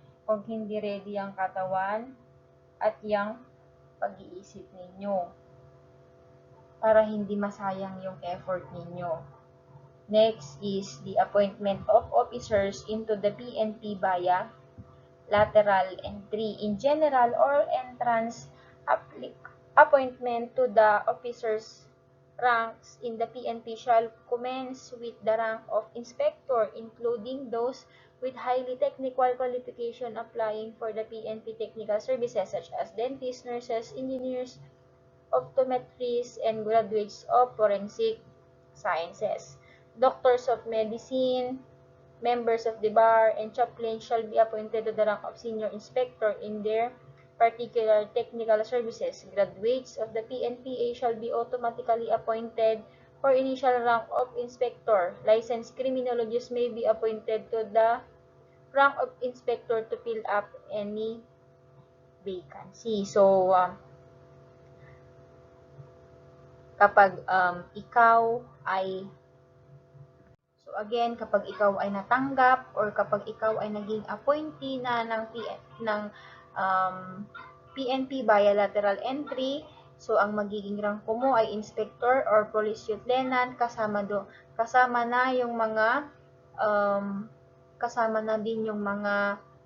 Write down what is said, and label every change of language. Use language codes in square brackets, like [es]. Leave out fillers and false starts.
[tl] Kung hindi ready ang katawan at yung pag-iisip ninyo para hindi masayang yung effort ninyo. [en] Next is the appointment of officers into the PNP via lateral entry in general or entrance appointment to the officers ranks in the PNP shall commence with the rank of inspector, including those with highly technical qualification applying for the PNP technical services such as dentists, nurses, engineers, optometrists, and graduates of forensic sciences. Doctors of medicine, members of the bar, and chaplains shall be appointed to the rank of senior inspector in their particular technical services. Graduates of the PNPA shall be automatically appointed for initial rank of inspector. Licensed criminologists may be appointed to the rank of inspector to fill up any vacancy. [tl] So, kapag ikaw ay So again, kapag ikaw ay natanggap or kapag ikaw ay naging appointee na ng PNP bilateral entry, so ang magiging rangko mo ay inspector or police lieutenant kasama na yung mga um, kasama na din yung mga